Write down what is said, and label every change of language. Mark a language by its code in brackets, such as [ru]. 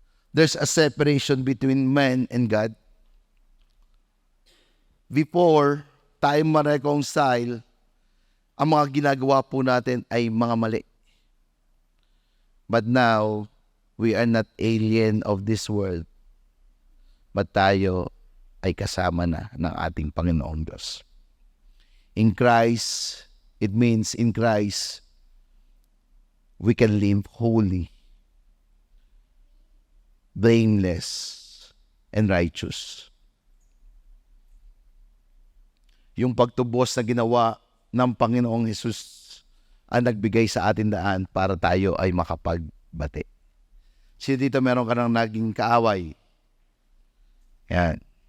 [en] There's a separation between man and God. [tl] Before tayo ma-reconcile, ang mga ginagawa po natin ay mga mali. [en] But now, we are not alien of this world, but [tl] tayo ay kasama na ng ating Panginoong Diyos. [en] In Christ, it means in Christ, we can live holy, blameless, and righteous. [tl] Yung pagtubos na ginawa ng Panginoong Hesus ang nagbigay sa atin daan para tayo ay makapagbati. Sino dito meron ka nang naging kaaway? Yan.